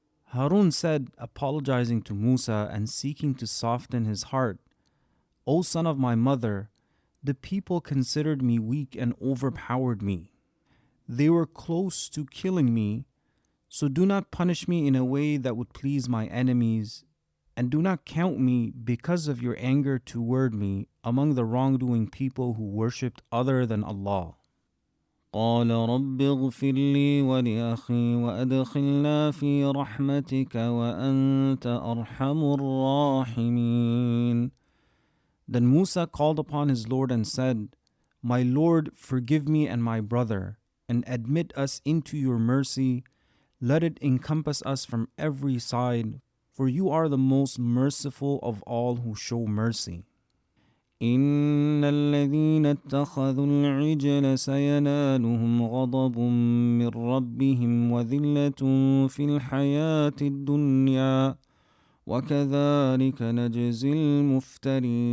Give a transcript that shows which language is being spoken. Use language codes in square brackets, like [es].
[en] Harun said, apologizing to Musa and seeking to soften his heart, "O son of my mother, the people considered me weak and overpowered me. They were close to killing me, so do not punish me in a way that would please my enemies, and do not count me, because of your anger toward me, among the wrongdoing people who worshipped other than Allah." [ar] قال رب اغفر لي ولأخي وأدخلنا في رحمتك وأنت أرحم الراحمين. [en] Then Musa called upon his Lord and said, "My Lord, forgive me and my brother, and admit us into your mercy. Let it encompass us from every side, for you are the most merciful of all who show mercy." [ar] إن الذين اتخذوا العجل سينالهم غضب من ربهم وذلة في الحياة الدنيا وَكَذَلِكَ نَجْزِي الْمُفْتَرِينَ.